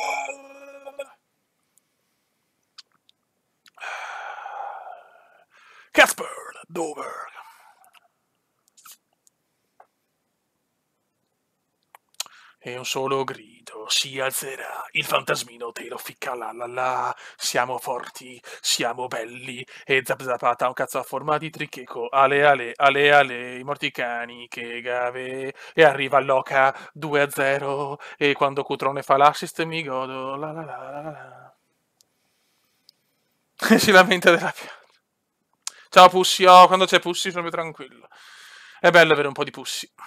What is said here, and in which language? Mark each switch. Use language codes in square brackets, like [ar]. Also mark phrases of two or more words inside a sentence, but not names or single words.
[it] Casper Dolberg. E un solo grido si alzerà, il fantasmino te lo ficca la la la, siamo forti, siamo belli, e Zap Zapata ha un cazzo a forma di tricheco, ale ale, ale ale, i morti cani, che gave, e arriva Loca 2-0, e quando Cutrone fa l'assist mi godo, la la la la la. E si lamenta della pioggia. Ciao Pussi, oh, quando c'è Pussi sono più tranquillo. È bello avere un po' di Pussi.